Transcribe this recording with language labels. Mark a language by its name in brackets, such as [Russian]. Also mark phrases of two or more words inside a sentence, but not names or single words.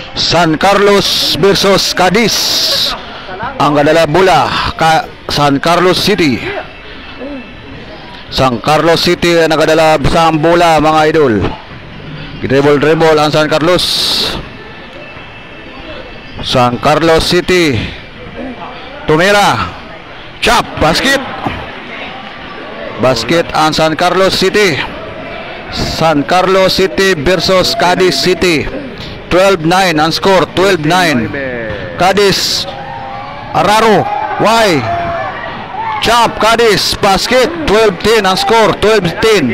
[Hiligaynon] San Carlos versus Cadiz. Ang kadala bola San Carlos City. [Filipino] San Carlos City nakadala isang bola mga idol. Dribble ang San Carlos. San Carlos City. Tumira. [English] Chop, basket. [Filipino] Basket ang San Carlos City. San Carlos City versus Cadiz City. 12-9 ang score, 12-9. Cadiz, Araro, Y. Chop, Cadiz, basket, 12-10 ang score, 12-10.